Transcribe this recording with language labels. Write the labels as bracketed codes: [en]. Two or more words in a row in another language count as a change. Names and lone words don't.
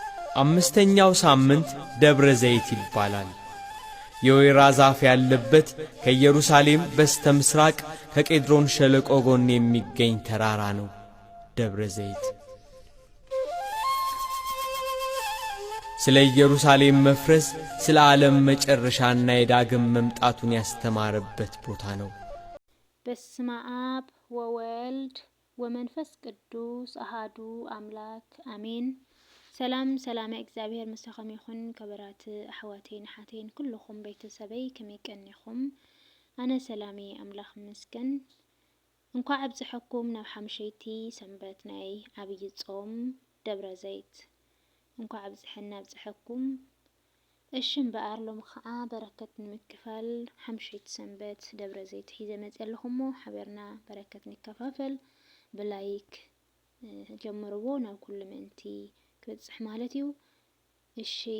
[am] አምስተኛው ሳምንት ደብረ ዘይት ይባላል። የወይራ ዛፍ ያለበት ከኢየሩሳሌም በስተ ምስራቅ ከቄድሮን ሸለቆ ጎን የሚገኝ ተራራ ነው ደብረ ዘይት። ስለ ኢየሩሳሌም መፍረስ፣ ስለ ዓለም መጨረሻና የዳግም መምጣቱን ያስተማረበት ቦታ ነው። [gez] በስመ አብ ወወልድ ወመንፈስ ቅዱስ አሃዱ አምላክ አሜን። [ti] ሰላም ሰላም እግዚአብሔር ምስለኹም ይኹን። ከበራት አሕዋቴን ሓቴን ኩልኹም ቤተሰበይ ከመይ ቀኒኹም? ኣነ ሰላሜ ኣምላኽ ምስገን። እንኳዕ ኣብፅሐኩም ናብ ሓምሸይቲ ሰንበት ናይ ዓብይ ጾም ደብረ ዘይት እንኳዕ ኣብፅሐና ኣብፅሐኩም። እሺ እምበኣር ሎሚ ከዓ በረከት ንምክፋል ሓምሸይቲ ሰንበት ደብረ ዘይት ሒዘ መፅእ ኣለኹሞ ሓበርና በረከት ንከፋፈል። ብላይክ ጀምርዎ ናብ ኩሉ ምእንቲ ክበፅሕ ማለት እዩ። እሺ